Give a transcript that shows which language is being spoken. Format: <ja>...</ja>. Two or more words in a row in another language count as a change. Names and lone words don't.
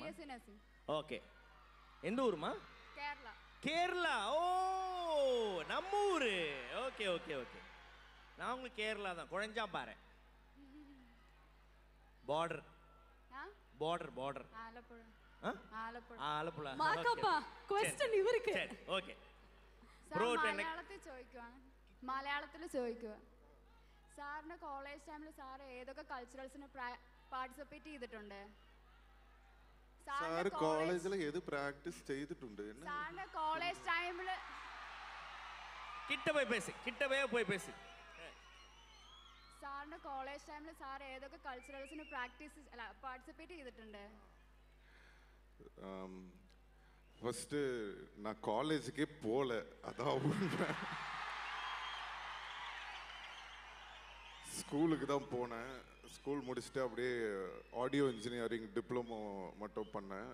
<en>BSc Nursing.</en> <ta>ஓகே, எந்த ஊருமா? கேரளா. கேரளா. ஓ, நம்ம ஊரு. ஓகே ஓகே ஓகே, நான் உங்களுக்கு கேரளா தான். குழஞ்சா பாரு. பார்டர் ஆ? பார்டர். ஆலப்புழா. ஆ?</ta> <ml>ആലപ്പുഴ. ആലപ്പുഴ. മാക്കപ്പാ ക്വസ്റ്റ്യൻ ഇവർക്ക്. ശരി, ഓക്കേ. സാർ ബ്രോ മലയാളത്തിൽ ചോദിക്കുവാണ്. മലയാളത്തിൽ ചോദിക്കുക. സാറിന്റെ കോളേജ് ടൈമിൽ സാർ ഏതൊക്കെ കൾച്ചറൽസിന് പാർട്ടിസിപ്പേറ്റ് ചെയ്തിട്ടുണ്ട്? സാർ കോളേജിൽ ഏത് പ്രാക്ടീസ് ചെയ്തിട്ടുണ്ട്? സാറിന്റെ കോളേജ് ടൈമിൽ</ml> <ta>கிட்ட போய் பேசு.</ta> <ml>സാറിന്റെ കോളേജ് ടൈമിൽ സാർ ഏതൊക്കെ കൾച്ചറൽസിന് പാർട്ടിസിപ്പേറ്റ് ചെയ്തിട്ടുണ്ട്?</ml> <ta>ஃபஸ்ட்டு நான் காலேஜுக்கே போகல, அதான் உண்மை. ஸ்கூலுக்கு தான் போனேன். ஸ்கூல் முடிச்சுட்டு அப்படியே</ta> <en>audio engineering diploma</en> <ta>மட்டும் பண்ணேன்.</ta>